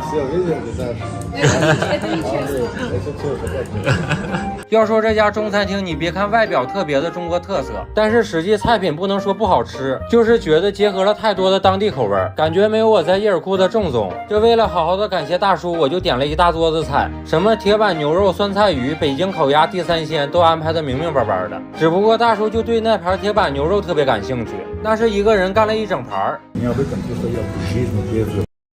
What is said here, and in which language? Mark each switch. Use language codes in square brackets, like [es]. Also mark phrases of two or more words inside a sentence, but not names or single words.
[zh] 要说这家中餐厅，你别看外表特别的中国特色，但是实际菜品不能说不好吃，就是觉得结合了太多的当地口味，感觉没有我在耶尔库的正宗。这为了好好的感谢大叔，我就点了一大桌子菜，什么铁板牛肉、酸菜鱼、北京烤鸭、地三鲜都安排的明明白白的。只不过大叔就对那盘铁板牛肉特别感兴趣，那是一个人干了一整盘。 [ru] Не об этом просто я в жизни без